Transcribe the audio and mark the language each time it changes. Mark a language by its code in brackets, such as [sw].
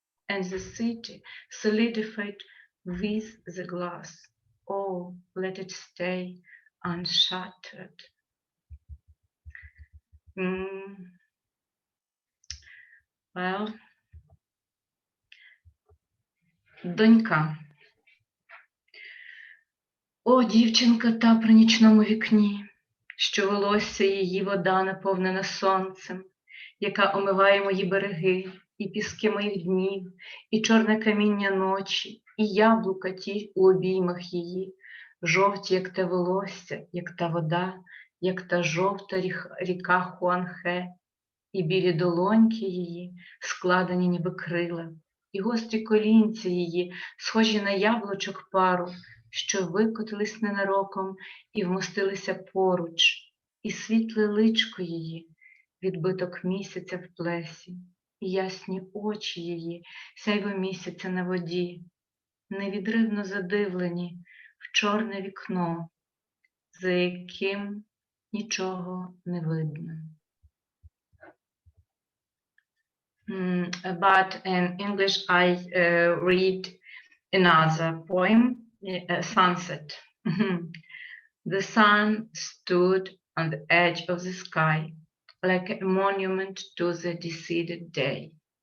[en] And the city solidified with the glass. Oh, let it stay unshattered. [uk] Well, донька. О, дівчинка та при нічному вікні, що волосся її вода наповнена сонцем, яка омиває мої береги і піски моїх днів, і чорне каміння ночі, і яблука ті у обіймах її, жовті, як те волосся, як та вода, як та жовта ріка Хуанхе, і білі долоньки її, складені ніби крила, і гострі колінці її, схожі на яблучок пару, що викотились ненароком і вмостилися поруч, і світле личко її, відбиток місяця в плесі, і ясні очі її, сяйво місяця на воді, невідривно задивлені в чорне вікно, за яким нічого не видно. [en] But in English I read another poem, Sunset. The sun stood on the edge of the sky, like a monument to the deceased day.